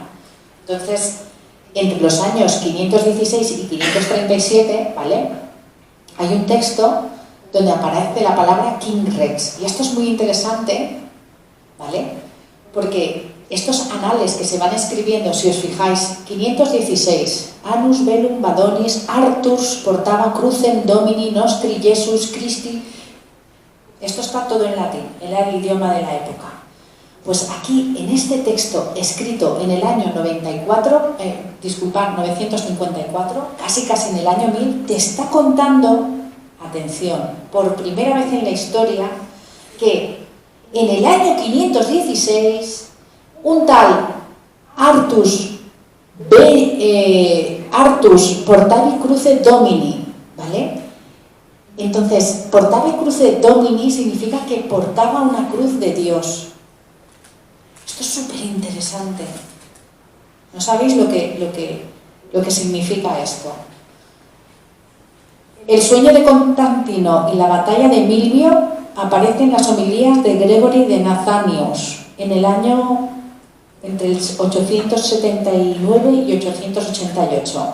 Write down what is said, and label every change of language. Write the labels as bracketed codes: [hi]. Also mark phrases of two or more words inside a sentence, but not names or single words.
[es] Entonces, entre los años 516 y 537, ¿vale?, hay un texto donde aparece la palabra King Rex. Y esto es muy interesante, ¿vale?, porque estos anales que se van escribiendo, si os fijáis, 516, [la] Annus Bellum Badonis, Arturs portava crucem Domini nostri Jesus Christi. [es] Esto está todo en latín, era el idioma de la época. Pues aquí, en este texto, escrito en el año 954, casi en el año 1000, te está contando, atención, por primera vez en la historia, que en el año 516, un tal Artus [la] portavi cruce Domini, [es] ¿vale? Entonces, [la] portavi cruce Domini [es] significa que portaba una cruz de Dios. Esto es súper interesante. ¿No sabéis lo que significa esto? El sueño de Constantino y la batalla de Milvio aparecen en las homilías de Gregory de Nazianzus en el año entre el 879 y 888.